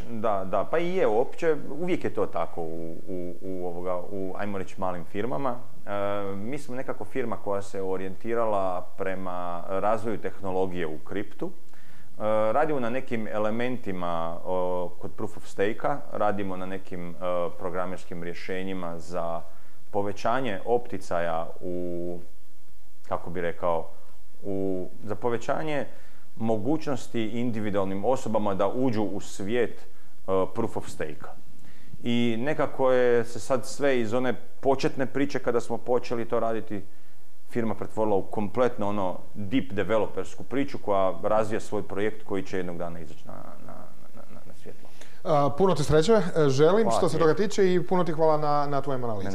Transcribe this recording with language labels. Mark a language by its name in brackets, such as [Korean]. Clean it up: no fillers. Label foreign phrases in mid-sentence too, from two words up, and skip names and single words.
[Croatian] Da, pa i je opće. Uvijek je to tako u ajmo reći, malim firmama. Mi smo nekako firma koja se orijentirala prema razvoju tehnologije u kriptu. Radimo na nekim elementima kod [English] proof of stake- [Croatian] a, radimo na nekim programerskim rješenjima za povećanje opticaja za povećanje mogućnosti individualnim osobama da uđu u svijet [English] proof of stake- [Croatian] a. I nekako je se sad sve iz one početne priče kada smo počeli to raditi firma pretvorila u kompletno deep developersku priču koja razvija svoj projekt koji će jednog dana izaći na svjetlo. Puno ti sreće, želim što se toga tiče i puno ti hvala na tvojim analizama.